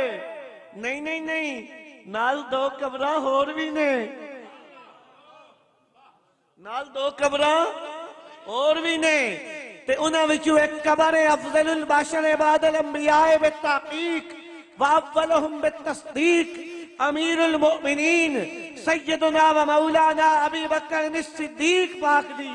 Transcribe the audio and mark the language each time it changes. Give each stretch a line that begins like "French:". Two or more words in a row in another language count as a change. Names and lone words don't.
Punjabi: نہیں نہیں نہیں، نال دو قبراں ہور وی نے، نال دو قبراں اور وی نے، تے انہاں وچوں اک قبر اے
Arabic: أفضل البشر بعد الأنبياء بالتحقيق وأولهم بالتصديق أمير المؤمنين سيدنا ومولانا أبي بكر الصديق پاک
Punjabi: دی.